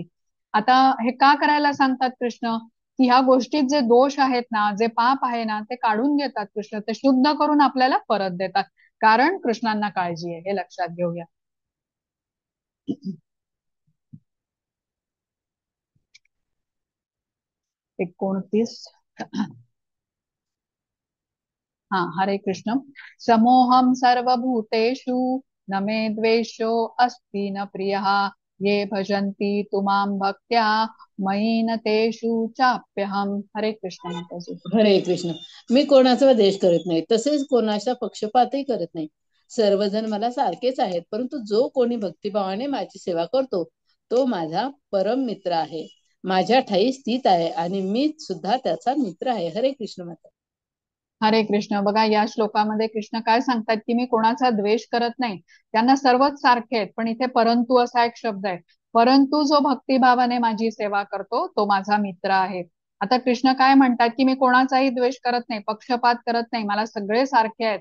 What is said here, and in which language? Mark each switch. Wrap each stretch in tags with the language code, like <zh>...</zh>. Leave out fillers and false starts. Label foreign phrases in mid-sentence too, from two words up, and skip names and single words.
<mr>आता हे का करायला सांगतात कृष्ण, की ह्या गोष्टीत जे दोष आहेत ना, जे पाप आहे ना, ते काढून घेतात कृष्ण, ते शुद्ध करून आपल्याला परत देतात. कारण कृष्णांना काळजी आहे, हे लक्षात घेऊया. 29. हा, हरे कृष्ण.</mr> <sa>समोहम सर्वभूतेषु न मे द्वेषो अस्ति न प्रियः ये भजन्ति तुमां भक्त्या मयि न तेषु चाप्यहम.</sa> <mr>हरे कृष्ण माताजी. हरे कृष्ण. मी कोणाचा द्वेष करत नाही, तसेच कोणाचा पक्षपातही करत नाही. सर्वजण मला सारखेच आहेत, परंतु जो कोणी भक्तिभावाने माझी सेवा करतो तो माझा परम मित्र आहे, माझ्या ठाई स्थित आहे आणि मी सुद्धा त्याचा मित्र आहे. हरे कृष्ण माता. हरे कृष्ण. बघा, या श्लोकामध्ये कृष्ण काय सांगतात की मी कोणाचा द्वेष करत नाही, त्यांना सर्वच सारखे आहेत, पण इथे परंतु असा एक शब्द आहे. परंतु जो भक्तिभावाने माझी सेवा करतो तो माझा मित्र आहे. आता कृष्ण काय म्हणतात की मी कोणाचाही द्वेष करत नाही, पक्षपात करत नाही, मला सगळे सारखे आहेत.</mr>